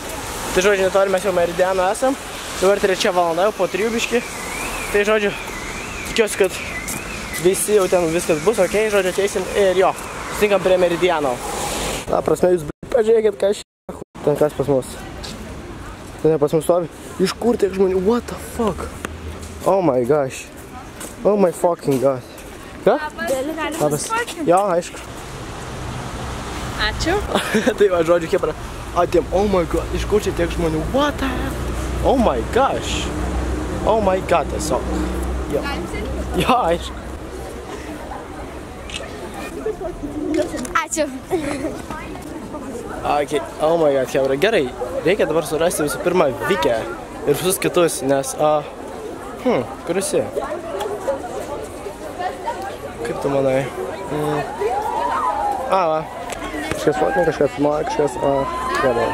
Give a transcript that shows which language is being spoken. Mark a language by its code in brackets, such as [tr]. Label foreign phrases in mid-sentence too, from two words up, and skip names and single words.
[lt] Tai, žodžiu, netoli mes jau Meridiano esam, dabar 3 valanda, jau po 3 biški. Tai, žodžiu, tikiuosi, kad visi jau ten viskas bus, okei, žodžiu, ateisim ir jo, susitinkam prie Meridiano. Ta prasme, jūs pažiūrėkit, ką šia. Ten kas pas mus? Ten pas mus stovi. Iš kur tiek žmonių? [en] What the fuck? Oh my gosh. Oh my fucking god. [lt] Ką? Labas. Jo, aišku. Ačiū. Tai va, žodžiu, hebra. Atėm, [en] oh my god, [lt] iš kur čia tiek žmonių? [en] What the hell? Oh my gosh. Oh my god, [lt] tiesiog. Jo. Jo, aišku. Ačiū. [en] Okay. Oh my god, [lt] hebra, gerai. Reikia dabar surasti visų pirma Vikę ir visus kitus, nes, kur esi? Kaip tu manai? Va. Kažkas fotinė, kažkas filmuoja, kažkas, gerai.